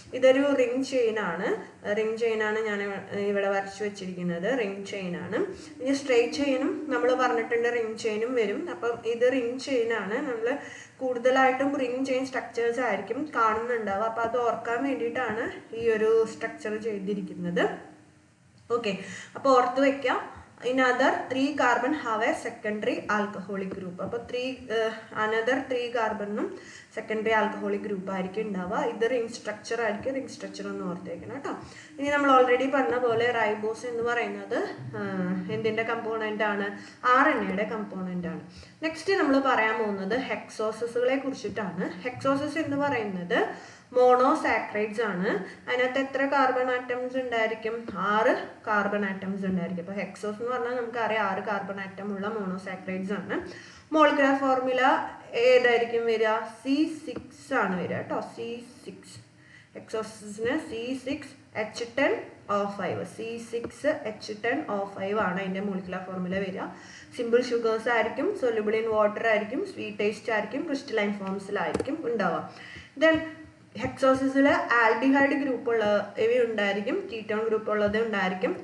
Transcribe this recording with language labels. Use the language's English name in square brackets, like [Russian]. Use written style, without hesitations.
[Malayalam] ഇതൊരു ring chain ആണ്. Ring chain ആണ് ഞാൻ ഇവിടെ വരച്ചു വെച്ചിരിക്കുന്നത്, റിംഗ് ചെയിൻ ആണ്. ഇനി സ്ട്രെയിറ്റ് ചെയിനും നമ്മൾ പറഞ്ഞിട്ടുണ്ട്, റിംഗ് ചെയിനും വരും. അപ്പം ഇത് റിംഗ് ചെയിൻ ആണ്. നമ്മൾ കൂടുതലായിട്ടും റിംഗ് ചെയിൻ സ്ട്രക്ചേഴ്സ് ആയിരിക്കും കാണുന്നുണ്ടാവുക. അപ്പം അത് ഓർക്കാൻ വേണ്ടിയിട്ടാണ് ഈ ഒരു സ്ട്രക്ചർ ചെയ്തിരിക്കുന്നത്. ഓക്കെ, അപ്പോൾ ഓർത്ത് വെക്കാം. [English] In other 3 carbon have a secondary alcoholic group. [Malayalam] അപ്പോൾ [English] another 3 carbon [Malayalam] secondary alcoholic group ആയിരിക്കും ഉണ്ടാവുക. ഇത് റിംഗ് സ്ട്രക്ചർ ആയിരിക്കും. റിംഗ് സ്ട്രക്ചർ ഒന്ന് ഓർത്തേക്കണം കേട്ടോ. ഇനി നമ്മൾ ഓൾറെഡി പറഞ്ഞ പോലെ റൈബോസ് എന്ന് പറയുന്നത് എന്തിൻ്റെ കമ്പോണൻ്റ് ആണ്? RNAയുടെ കമ്പോണൻ്റ് ആണ്. നെക്സ്റ്റ് നമ്മൾ പറയാൻ പോകുന്നത് ഹെക്സോസസുകളെ കുറിച്ചിട്ടാണ്. ഹെക്സോസസ് എന്ന് പറയുന്നത് മോണോസാക്രൈഡ്സ് ആണ്. അതിനകത്ത് എത്ര കാർബൺ ആറ്റംസ് ഉണ്ടായിരിക്കും? 6 കാർബൺ ആറ്റംസ് ഉണ്ടായിരിക്കും. അപ്പോൾ ഹെക്സോസ് എന്ന് പറഞ്ഞാൽ നമുക്കറിയാം 6 കാർബൺ ആറ്റം ഉള്ള മോണോസാക്രൈഡ്സ് ആണ്. മോളിക്കുലർ ഫോർമുല ഏതായിരിക്കും വരിക? C6 ആണ് വരിക കേട്ടോ. C6 ഹെക്സോസസിന് C6H10O5. C6H10O5 ആണ് അതിൻ്റെ മോളിക്കുലർ ഫോർമുല വരിക. സിമ്പിൾ ഷുഗേഴ്സ് ആയിരിക്കും, [English] soluble in water [Malayalam] ആയിരിക്കും, സ്വീറ്റ് ടേസ്റ്റ് ആയിരിക്കും, ക്രിസ്റ്റലൈൻ ഫോംസിലായിരിക്കും ഉണ്ടാവുക. ദെൻ ഹെക്സോസിസിൽ ആൽഡിഹൈഡ് ഗ്രൂപ്പ് ഉള്ളവ ഉണ്ടായിരിക്കും, കീറ്റോൺ ഗ്രൂപ്പ് ഉള്ളത് ഉണ്ടായിരിക്കും.